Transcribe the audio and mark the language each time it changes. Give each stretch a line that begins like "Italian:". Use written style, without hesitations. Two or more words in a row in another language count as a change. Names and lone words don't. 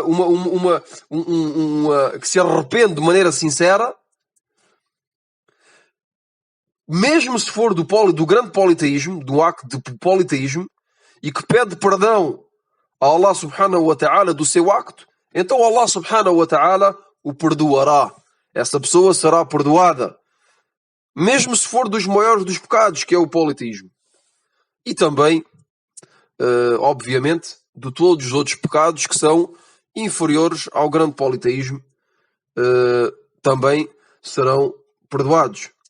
Portuguese: que se arrepende de maneira sincera, mesmo se for do grande politeísmo, do acto de politeísmo, e que pede perdão a
Arabic: الله سبحانه وتعالى
Portuguese: do seu acto, então
Arabic: الله سبحانه وتعالى
Portuguese: o perdoará. Essa pessoa será perdoada, mesmo se for dos maiores dos pecados, que é o politeísmo. E também, obviamente, de todos os outros pecados que são inferiores ao grande politeísmo, também serão perdoados.